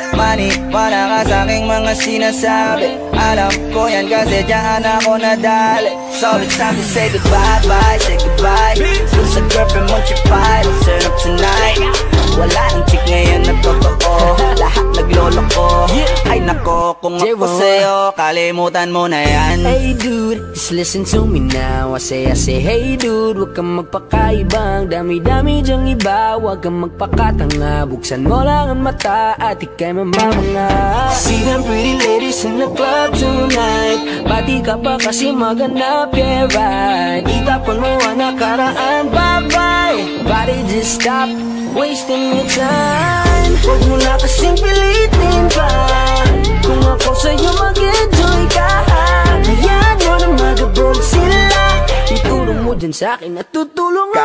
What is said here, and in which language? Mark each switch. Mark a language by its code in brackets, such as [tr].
[tl] Maniwala ka sa'king mga sinasabi, alam ko yan kasi dyan ako nadali. [en] So it's time to say goodbye, bye, say goodbye. [tl] Dun sa girlfriend mo chipay, [en] let's turn up tonight. [tl] Wala nang chick ngayon na totoo, lahat nagloloko. Ay nako, kung ako sa'yo, kalimutan mo na yan. [en] Hey dude, just listen to me now. I say hey dude, [tl] huwag kang magpakaibang. Dami-dami dyang iba, huwag kang magpakatanga. Buksan mo lang ang mata at ikay mamamanga. [en] See them pretty ladies in the club tonight, [tl] pati ka pa kasi maganap, [en] yeah right. [tl] Itapon mo ang nakaraan, [en] bye-bye. Body just stop wasting your time. [tl] Huwag mo na kasing pilitin pa, kung ako sa'yo mag-enjoy ka. Hayaan mo na mag-abol sila, itulong mo dyan sa'kin at tutulong ang